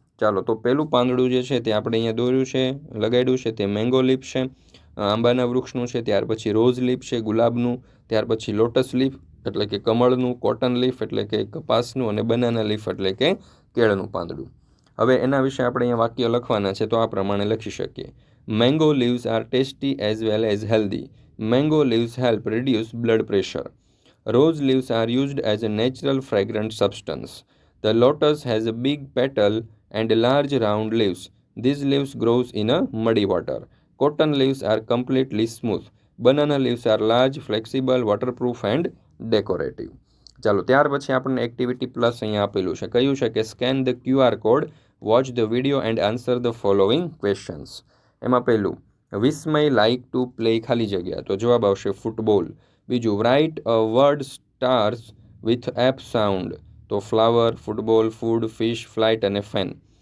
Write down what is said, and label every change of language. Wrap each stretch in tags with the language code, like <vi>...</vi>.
<gu>ચાલો, તો પહેલું પાંદડું જે છે તે આપણે અહીંયા દોર્યું છે, લગાડ્યું છે તે મેંગો લીફ છે, આંબાના વૃક્ષનું છે. ત્યાર પછી રોઝ લીફ છે, ગુલાબનું. ત્યાર પછી લોટસ લીફ એટલે કે કમળનું, કોટન લીફ એટલે કે કપાસનું અને બનાના લીફ એટલે કે કેળનું પાંદડું. હવે એના વિશે આપણે અહીંયા વાક્ય લખવાના છે તો આ પ્રમાણે લખી શકીએ.</gu> <en>Mango leaves are tasty as well as healthy. Mango leaves help reduce blood pressure. Rose leaves are used as a natural fragrant substance. The lotus has a big petal and large round leaves. These leaves grows in a muddy water. Cotton leaves are completely smooth. Banana leaves are large, flexible, waterproof and decorative.</en> <gu>ચાલો ત્યાર પછી આપણને activity plus અહીંયા આપેલું છે. કયું છે કે</gu> <en>Scan the QR code, watch the video and answer the following questions.</en> <gu>એમાં પહેલું વિસ્મય</gu> <en>like to play</en> <gu>ખાલી જગ્યા, તો જવાબ આવશે ફૂટબોલ. બીજું</gu> <en>write a word starts with F sound,</en> <gu>તો flower, football, food, fish, flight અને ફેન.</gu>